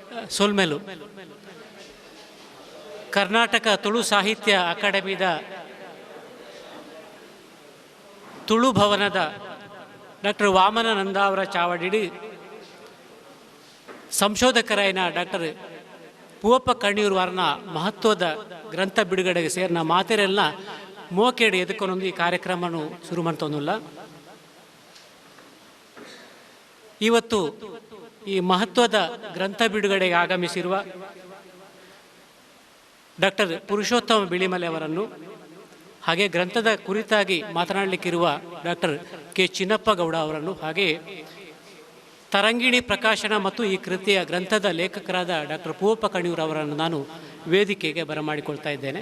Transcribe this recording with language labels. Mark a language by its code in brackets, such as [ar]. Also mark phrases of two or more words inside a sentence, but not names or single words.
[tcy] ಸೊಲ್ಮೆಲು ಕರ್ನಾಟಕ ತುಳು ಸಾಹಿತ್ಯ ಅಕಾಡೆಮಿದ ತುಳು ಭವನದ ಡಾಕ್ಟರ್ ವಾಮನಾನಂದ ಅವರ ಚಾವಡಿಡಿ ಸಂಶೋಧಕರಾಯಿನ ಡಾಕ್ಟರ್ ಪೂವಪ್ಪ ಕಣ್ಣೀರು ವಾರನ ಮಹತ್ವದ ಗ್ರಂಥ ಬಿಡುಗಡೆಗೆ ಸೇರಿನ ಮಾತೆರೆಲ್ಲ ಮೋಕೆಡು ಎದುಕೊಂಡೊಂದು ಈ ಕಾರ್ಯಕ್ರಮವನ್ನು ಶುರು ಮಾಡ್ತೊಂದಿಲ್ಲ. [kn] ಇವತ್ತು ಈ ಮಹತ್ವದ ಗ್ರಂಥ ಬಿಡುಗಡೆಗೆ ಆಗಮಿಸಿರುವ ಡಾಕ್ಟರ್ ಪುರುಷೋತ್ತಮ ಬಿಳಿಮಲೆ ಅವರನ್ನು, ಹಾಗೆ ಗ್ರಂಥದ ಕುರಿತಾಗಿ ಮಾತನಾಡಲಿಕ್ಕಿರುವ ಡಾಕ್ಟರ್ ಕೆ ಚಿನ್ನಪ್ಪ ಗೌಡ ಅವರನ್ನು, ಹಾಗೆ ತರಂಗಿಣಿ ಪ್ರಕಾಶನ ಮತ್ತು ಈ ಕೃತಿಯ ಗ್ರಂಥದ ಲೇಖಕರಾದ ಡಾಕ್ಟರ್ ಪೂವಪ್ಪ ಕಣಿಯೂರು ಅವರನ್ನು ನಾನು ವೇದಿಕೆಗೆ ಬರಮಾಡಿಕೊಳ್ತಾ ಇದ್ದೇನೆ.